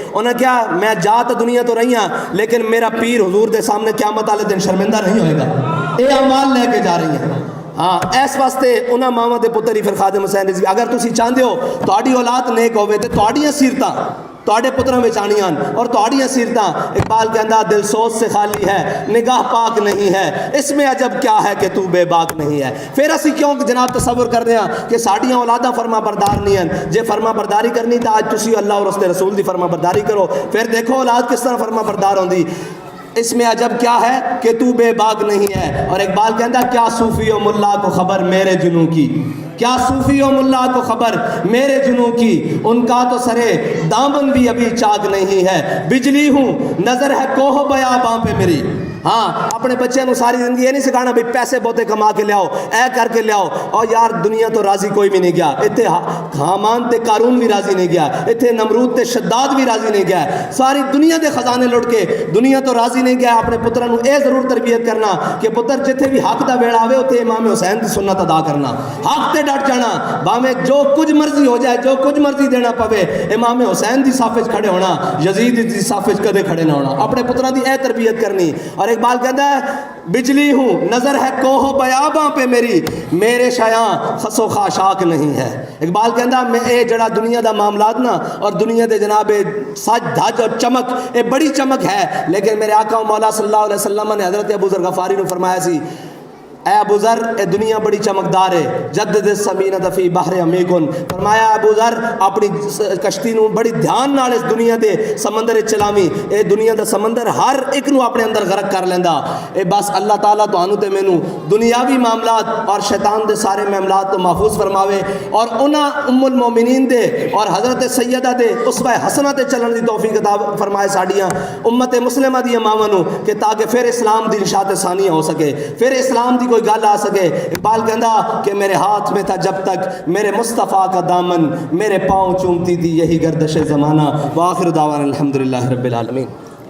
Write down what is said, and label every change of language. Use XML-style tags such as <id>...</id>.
<pa>انہاں کیا میں جا تو دنیا تو رہی ہاں لیکن میرا پیر حضور دے سامنے قیامت والے دن شرمندہ نہیں ہوئے گا.</pa> <ur>یہ اعمال لے کے جا رہی ہیں.</ur> <pa>ہاں اس واسطے انہاں ماواں دے پتر ہی پھر خادم حسین رضوی. اگر تسی چاہتے ہو تہاڈی اولاد نیک ہوے تے تہاڈیاں سیرتاں تواڈے پتراں وچ آنیاں اور تہاڈیاں سیرتاں. اقبال کہندا</pa> <ur>دل سوچ سے خالی ہے نگاہ پاک نہیں ہے، اس میں عجب کیا ہے کہ تو بے باک نہیں ہے.</ur> <pa>پھر اسی کیوں جناب تصور کرتے ہیں کہ ساڈیاں اولاداں فرما بردار نہیں ہیں؟ جے فرما برداری کرنی تو اج تسی اللہ اور اس کے رسول دی فرما برداری کرو، پھر دیکھو اولاد کس طرح فرما بردار ہوندی.</pa> <ur>اس میں عجب کیا ہے کہ تو بے باک نہیں ہے.</ur> <pa>اور اقبال کہندا</pa> <ur>کیا صوفی و ملا کو خبر میرے جنوں کی، کیا صوفی و ملا کو خبر میرے جنوں کی، ان کا تو سرے دامن بھی ابھی چاک نہیں ہے. بجلی ہوں نظر ہے کوہ بیاباں پہ میری.</ur> <pa>ہاں اپنے بچے نو ساری زندگی یہ نہیں سکھانا بھی پیسے بہتے کما کے لیاؤ، اے کر کے لیاؤ. اور یار دنیا تو راضی کوئی بھی نہیں گیا. اتنے حامان تے قارون بھی راضی نہیں گیا، اتنے نمرود تے شداد بھی راضی نہیں گیا. ساری دنیا دے خزانے لٹ کے دنیا تو راضی نہیں گیا. اپنے پتروں اے ضرور تربیت کرنا کہ پتر جتھے بھی حق دا ویڑا آوے اتنے امام حسین دی سنت ادا کرنا، حق تے ڈٹ جانا. باویں جو کچھ مرضی ہو جائے، جو کچھ مرضی دینا پوے، امام حسین دی صف وچ کھڑے ہونا، یزید دی صف وچ کدے کھڑے نہ ہونا. اپنے پتروں دی اے تربیت کرنی.</pa> <ur>اور اقبال کہتا ہے بجلی ہوں نظر ہے کوہ بیاباں پہ میری، میرے شایاں خس و خاشاک نہیں ہے.</ur> <pa>اقبال کہتا ہے میں اے جڑا دنیا دا معاملات نا اور دنیا دے جناب سج دھج اور چمک اے بڑی چمک ہے، لیکن میرے آقا و مولا صلی اللہ علیہ وسلم نے حضرت ابو ذر غفاری نے فرمایا سی اے ابو ذر اے دنیا بڑی چمکدار ہے،</pa> <ar>جدد السمینۃ فی بحر عمیقن.</ar> <pa>فرمایا ابو ذر اپنی کشتی نو بڑی دھیان نال اس دنیا دے سمندر چلاویں. اے دنیا دا سمندر ہر ایک نو اپنے اندر غرق کر لیندا. اے بس اللہ تعالیٰ تانوں تے مینوں دنیاوی معاملات اور شیطان دے سارے معاملات تو محفوظ فرماوے، اور انہاں ام المومنین دے اور حضرت سیدہ دے اسوہ حسنہ تے چلن دی توفیق عطا فرمائے ساڈیاں امت مسلمہ دی ماواں نو، کہ تاکہ پھر اسلام دی انشاء ثانیہ ہو سکے، پھر اسلام دی کوئی گل آ سکے.</pa> <ur>اقبال کہندا کہ میرے ہاتھ میں تھا جب تک میرے مصطفیٰ کا دامن، میرے پاؤں چومتی تھی یہی گردش زمانہ.</ur> <ar>وآخر دعوانا الحمدللہ رب العالمین.</ar>